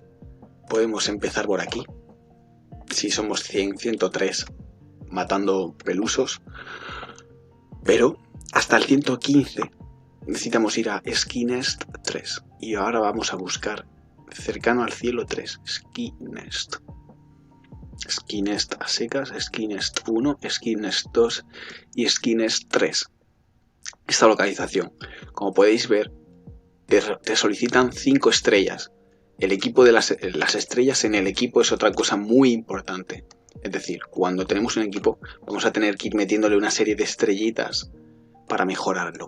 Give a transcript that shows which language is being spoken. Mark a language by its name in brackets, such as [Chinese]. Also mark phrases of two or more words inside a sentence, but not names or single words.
[Spanish] Podemos empezar por aquí. Si somos 100, 103, matando pelusos. Pero hasta el 115 necesitamos ir a Ski Nest 3. Y ahora vamos a buscar cercano al cielo 3. Ski Nest. Ski Nest a secas, Ski Nest 1, Ski Nest 2 y Ski Nest 3. Esta localización, como podéis ver, te solicitan 5 estrellas. El equipo de las estrellas en el equipo es otra cosa muy importante. Es decir, cuando tenemos un equipo vamos a tener que ir metiéndole una serie de estrellitas para mejorarlo.